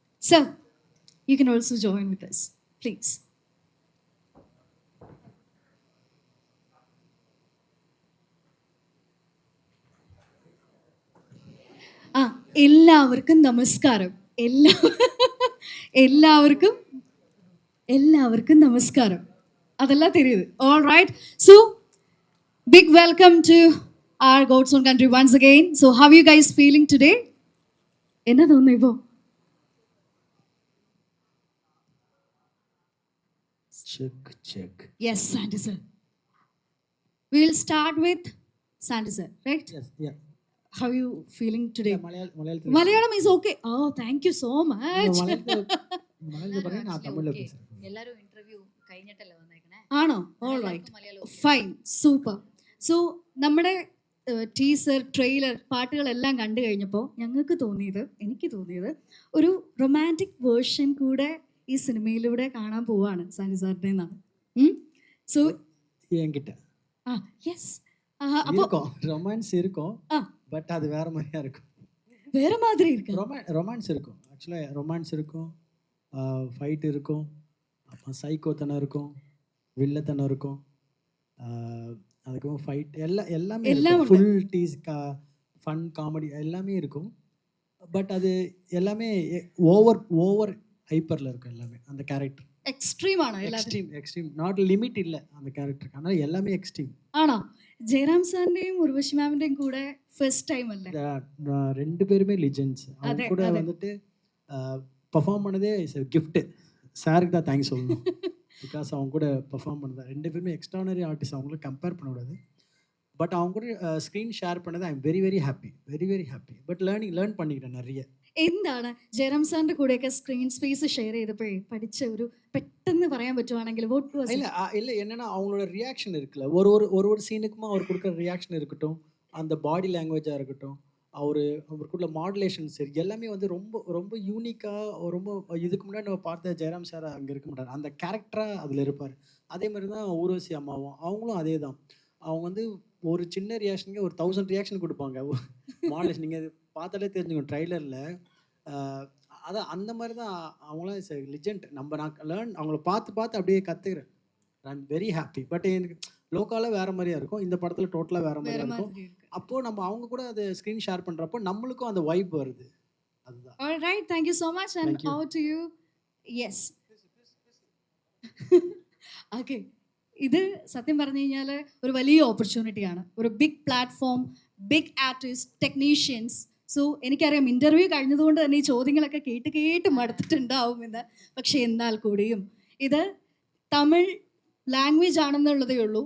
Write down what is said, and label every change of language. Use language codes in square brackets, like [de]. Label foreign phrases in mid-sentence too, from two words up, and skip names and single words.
[en] Sir, you can also join with us, please. [ml] എല്ലാവർക്കും നമസ്കാരം. എല്ലാവർക്കും നമസ്കാരം. അതല്ല தெரியுது. [en] All right. So, big welcome to our God's Own Country once again. So, how are you guys feeling today? [ml] എന്നാ തോന്നുന്നു ഇപ്പോ? [en] Check. Yes, Sandy sir. We'll start with Sandy sir, right? Yes, yeah. How are you feeling today? Malayalam. Malayalam is okay. Oh, thank you so much. [ml] മലയാളത്തിൽ പറയാൻ ഞാൻ തമിഴിൽ പേசுறேன். എല്ലാരും ഇന്റർവ്യൂ കഴിഞ്ഞിട്ടല്ലേ വന്നേക്കണേ. ആണോ? [en] All right. Fine. Super. So, [ml] നമ്മുടെ ടീസർ, ട്രെയിലർ, പാട്ടുകളെല്ലാം കണ്ടു കഴിഞ്ഞപ്പോൾ എനിക്ക് തോന്നിയത് ഒരു [en] romantic version [ml] കൂടെ ഈ സിനിമയിലൂടെ കാണാൻ പോവാണ് സാനി സാറിൻ്റെ എന്നാണ്. സോ [ta] என்கிட்ட യെസ് இருக்கும் ரொமான்ஸ் இருக்கும் பட் அது வேற மாதிரியா இருக்கும். வேற மாதிரி இருக்கு. ரொமான்ஸ் இருக்கும், ஆக்சுவலாக ரொமான்ஸ் இருக்கும், ஃபைட் இருக்கும், அப்புறம் சைக்கோத்தனம் இருக்கும், வில்லத்தனம் இருக்கும், அதுக்கப்புறம் ஃபைட் எல்லாமே ஃபுல் டீஸ் ஃபன் காமெடி எல்லாமே இருக்கும். பட் அது எல்லாமே [en] over hyper [ta] இருக்கும் எல்லாமே. அந்த கேரக்டர் [ml] എക്സ്ട്രീം ആണ്. [en] extreme not limit [ta] இல்லை அந்த கேரக்டருக்கு. ஆனால் எல்லாமே எக்ஸ்ட்ரீம். [ml] ആണോ? ജയറാം സാറിന്റെയും ഉർവശി മാമിന്റെയും കൂടെ [en] first time [ml] അല്ലേ? [ta] ரெண்டு பேருமே லிஜெண்ட்ஸ். அவங்க கூட வந்துட்டு பெர்ஃபார்ம் பண்ணதே கிஃப்ட். சாருக்கு தான் தேங்க்ஸ் சொல்லணும். பிகாஸ் அவங்க கூட பெர்ஃபார்ம் பண்ணது ரெண்டு பேருமே [en] extraordinary artist. [ta] அவங்கள கம்பேர் பண்ணக்கூடாது. பட் அவங்க கூட [en] screen share [ta] பண்ணது [en] I am very happy. [ta] பட் லேர்ன் பண்ணிக்கிட்டேன் நிறைய. എന്താണ് ജയറാം സാറിന്റെ കൂടെയൊക്കെ [en] screen space share [ta] ചെയ്തപ്പോഴേ പഠിച്ച ഒരു പെട്ടെന്ന് പറയാൻ പറ്റുവാണെങ്കിൽ இல்லை என்னன்னா அவங்களோட ரியாக்ஷன் இருக்குல்ல, ஒரு சீனுக்குமா அவர் கொடுக்குற ரியாக்ஷன் இருக்கட்டும், அந்த [en] body language [ta] இருக்கட்டும், அவருக்குள்ள மாடுலேஷன் சரி எல்லாமே வந்து ரொம்ப யூனிக்காக, ரொம்ப இதுக்கு முன்னாடி நம்ம பார்த்த ஜெயராம் சார் அங்கே இருக்க மாட்டார். அந்த கேரக்டராக அதில் இருப்பார். அதே மாதிரி தான் ஊர்வசி அம்மாவும், அவங்களும் அதே தான். அவங்க வந்து ஒரு சின்ன ரியாக்ஷனுக்கு ஒரு 1000 ரியாக்ஷன் கொடுப்பாங்க. மாடுலேஷன் நீங்கள் பார்த்தாலே தெரிஞ்சுக்கணும் ட்ரைலரில். அதான் அந்த மாதிரி தான் அவங்களாம் லிஜெண்ட். நான் அவங்கள பார்த்து அப்படியே கற்றுக்கிறேன். [en] I am very happy. [ta] பட் எனக்கு லோக்கலாக வேறு மாதிரியா இருக்கும், இந்த படத்தில் டோட்டலாக வேறு மாதிரியா இருக்கும். அப்போது நம்ம அவங்க கூட அதை [en] screen share [ta] பண்ணுறப்போ நம்மளுக்கும் அந்த வைப் வருது. அதுதான். [en] Alright, thank you so much and over to you. Yes. Okay. [ml] ഇത് സത്യം പറഞ്ഞു കഴിഞ്ഞാൽ ഒരു വലിയ ഓപ്പർച്യൂണിറ്റിയാണ്. ഒരു [en] big platform, big artist, technicians. [ml] സോ എനിക്കറിയാം ഇൻ്റർവ്യൂ കഴിഞ്ഞതുകൊണ്ട് തന്നെ ഈ ചോദ്യങ്ങളൊക്കെ കേട്ട് മടുത്തിട്ടുണ്ടാവുമെന്ന്. പക്ഷേ എന്നാൽ കൂടിയും ഇത് [en] Tamil language [ml] ആണെന്നുള്ളതേ ഉള്ളൂ.